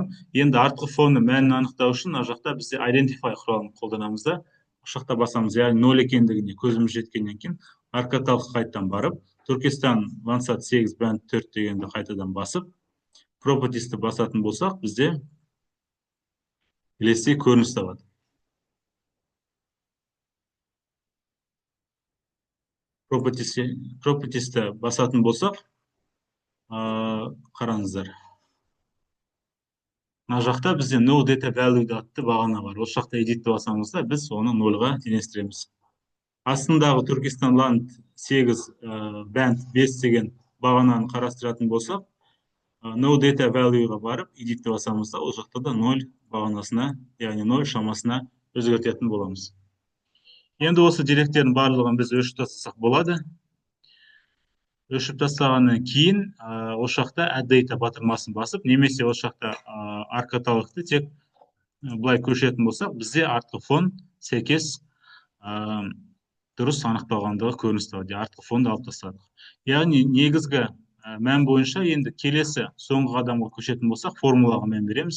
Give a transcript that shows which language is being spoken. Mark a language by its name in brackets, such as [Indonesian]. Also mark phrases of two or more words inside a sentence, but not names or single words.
[Kazakh] Енді артқы фонды мәнін анықтау үшін мына жақта бізде identify құралын қолданамыз да, осы жақта басамыз, яғни 0 екендігіне көзіміз жеткеннен кейін арк-каталогқа қайтадан барып, Түркістан Landsat 8 band 4 дегенді қайтадан басып, properties'ті басатын болсақ, бізде келесі көрініс табады. Properties'ті басатын болсақ, қараңыздар. мына жақта бізде [English] no data valued [Kazakh] атты бағана бар. Осы жақта edit деп басамыз да, біз оны нольға теңестіреміз. Астындағы Түркістан ланд 8, бәнд 5 деген бағананы қарастыратын болсақ, [English] no data valueға [Kazakh] барып, edit деп басамыз да, ол жақта да 0 бағанасына, яғни 0 шамасына өзгертетін боламыз. Енді осы деректердің барлығын біз өшіп тастасақ болады. Өшіп тастағаннан кейін осы жақта [English] add data [Kazakh] батырмасын басып, немесе осы жақта арт каталогты тек былай көшетін болсақ, бізде артқы фон сәйкес дұрыс анықталғандығы көрініс табады. Артқы фонды алып тастадық. Яғни негізгі мән бойынша енді келесі соңғы қадамға көшетін болсақ, формулаға мән береміз.